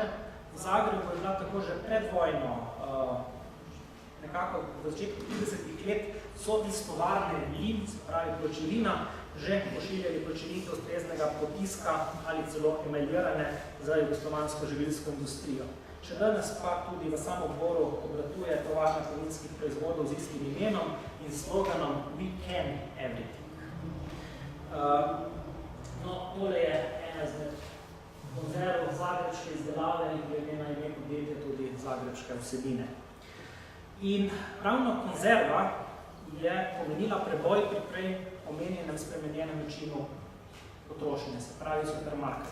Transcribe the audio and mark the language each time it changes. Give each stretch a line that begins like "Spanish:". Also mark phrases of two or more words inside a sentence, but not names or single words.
Slovenian: V Zagrebu je bila tako že pred vojno, nekako v začetku 30-ih let, so iz tovarne lin, se pravi pločevina, že pošiljali pločevinke ustreznega potiska ali celo emailirane za jugoslovansko živilsko industrijo. Še danes pa tudi v Samoboru obratuje tovarna kovinskih proizvodov z istim imenom in sloganom
English: We can everything.
Slovenian: Tole je ena izmed konzerv zagrebške izdelave in glede na ime podjetja tudi zagrebške vsebine. In ravno konzerva je pomenila preboj pri prej omenjenem spremenjenem načinu potrošnje, se pravi supermarket.